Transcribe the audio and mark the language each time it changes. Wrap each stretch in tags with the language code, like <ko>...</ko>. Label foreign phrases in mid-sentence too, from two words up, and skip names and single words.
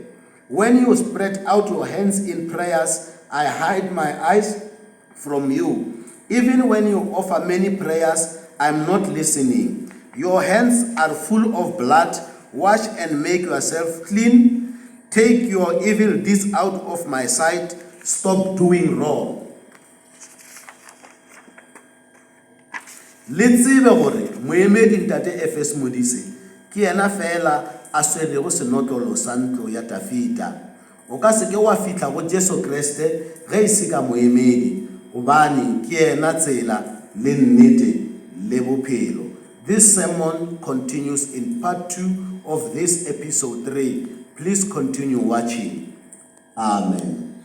<en>When you spread out your hands in prayers, I hide my eyes from you. Even when you offer many prayers, I'm not listening. Your hands are full of blood. Wash and make yourself clean. Take your evil deeds out of my sight. Stop doing wrong.</en> <nso>Le tsebe gore moemedi Ntate FS Modise ke yena fela a swerego senotlolo sa ntlo ya Dafita. O ka seke wa fitla go Jesu Kriste ge e se ka moemedi gobane ke yena tsela le nnete le bophelo.</nso> <en>This sermon continues in part 2 of this episode 3. Please continue watching. Amen.</en>